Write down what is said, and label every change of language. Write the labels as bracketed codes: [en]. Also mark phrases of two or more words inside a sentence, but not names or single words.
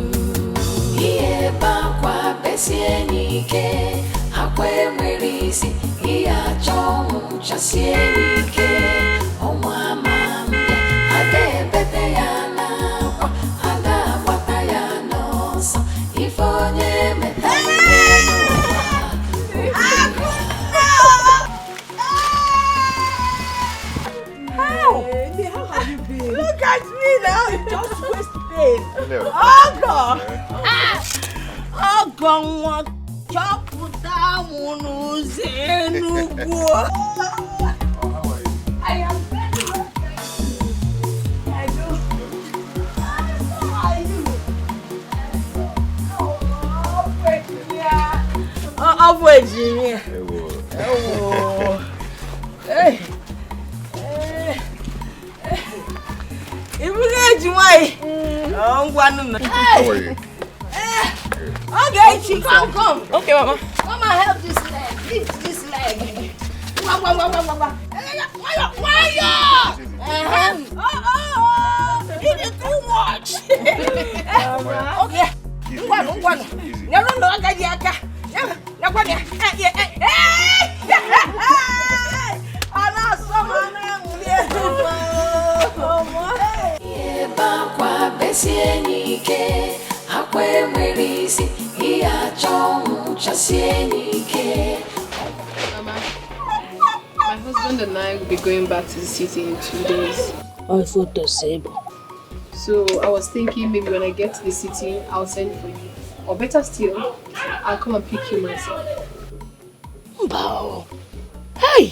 [ig] Ihe bakwa besie n'ike, akwa enwere isi. Ihe achọ ọnwụ chasie n'ike. Ọnwa ama mbịa, ada ebete ya n'akwa, ada agbata ya n'ọsọ. Ife onye metalụ n'ụwa. [en] How have you been? Look at me now. Just waist pain. No. Oh God. Oh God. [ig] Chọpụta mụ n'ụzọ Enugu. [en] I am very well. I do. How are you? Oh, Virginia. Oh. Hey. How are you? Okay, she come. Okay, Mama. Come and help this leg. Lift this leg. It is too much. Okay. [ig] Bakwa besie n'ike, akwa enwere isi. Ihe achọ ọnwụ chasie n'ike. [en] Mama, my husband and I will be going back to the city in 2 days. I thought the same. So I was thinking maybe when I get to the city, I'll send for you. Or better still, I'll come and pick you myself. [ig] Mbao. Hey!